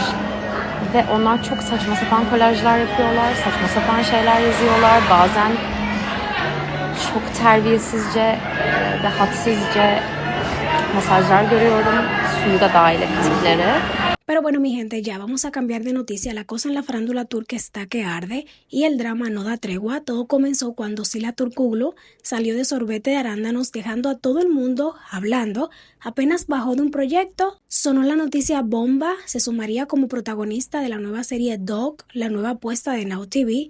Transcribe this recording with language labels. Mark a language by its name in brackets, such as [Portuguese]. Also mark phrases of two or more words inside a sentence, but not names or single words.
[Turkish] Ve onlar çok saçma sapan kolajlar yapıyorlar, saçma sapan şeyler yazıyorlar. Bazen çok terbiyesizce ve hadsizce mesajlar görüyorum, suyu da dahil ettikleri. [Spanish] Pero bueno, mi gente, ya vamos a cambiar de noticia. La cosa en la farándula turca está que arde y el drama no da tregua. Todo comenzó cuando Sila Turkoglu salió de Sorbete de Arándanos, dejando a todo el mundo hablando. Apenas bajó de un proyecto, sonó la noticia bomba, se sumaría como protagonista de la nueva serie Dog, la nueva apuesta de Now TV.